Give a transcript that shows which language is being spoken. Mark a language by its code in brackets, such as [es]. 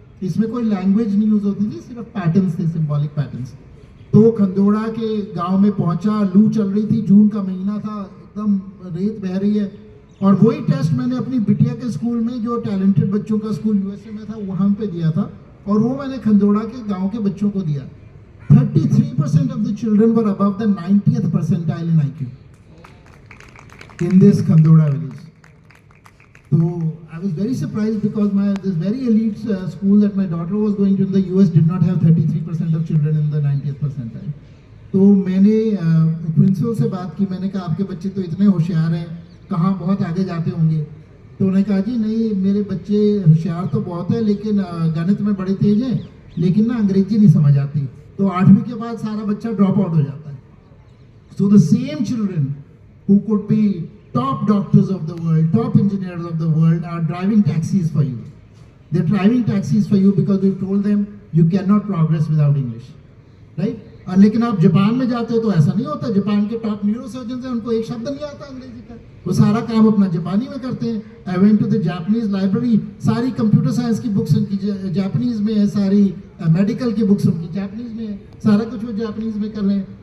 [hi] इसमें कोई लैंग्वेज नहीं यूज होती थी, सिर्फ पैटर्न्स थे, सिंबॉलिक पैटर्न्स. तो खंदोड़ा के गांव में पहुंचा, लू चल रही थी, जून का महीना था, एकदम रेत बह रही है. और वही टेस्ट मैंने अपनी बिटिया के स्कूल में, जो टैलेंटेड बच्चों का स्कूल यूएसए में था, वहाँ पे दिया था. और वो मैंने खंदोड़ा के गांव के बच्चों को दिया. [en] 33% of the children were above the 90th percentile in IQ in this Khandoda village. So I was very surprised, because this very elite school that my daughter was going to in the US did not have 33% of children in the 90th percentile. [hi] तो मैंने principal से बात की, मैंने कहा आपके बच्चे तो इतने होशियार हैं, कहाँ बहुत आगे जाते होंगे। तो उन्होंने कहा जी नहीं, मेरे बच्चे होशियार तो बहुत है लेकिन गणित में बड़े तेज हैं, लेकिन ना अंग्रेजी नहीं समझ आती। तो 8वीं के बाद सारा बच्चा ड्रॉप आउट हो जाता है। [en] So the same children who could be top doctors of the world, top engineers of the world are driving taxis for you. They're driving taxis for you because we've told them you cannot progress without English, right? [hi] लेकिन आप Japan में जाते हो तो ऐसा नहीं होता। Japan के टॉप न्यूरो सर्जन हैं, उनको एक शब्द नहीं आता अंग्रेजी का, वो सारा काम अपना जापानी में करते हैं। [en] I went to the Japanese library, [hi] सारी कंप्यूटर साइंस की बुक्स उनकी जापानीज में है, सारी मेडिकल की बुक्स उनकी जापानीज में है, सारा कुछ वो जापानीज में कर रहे हैं।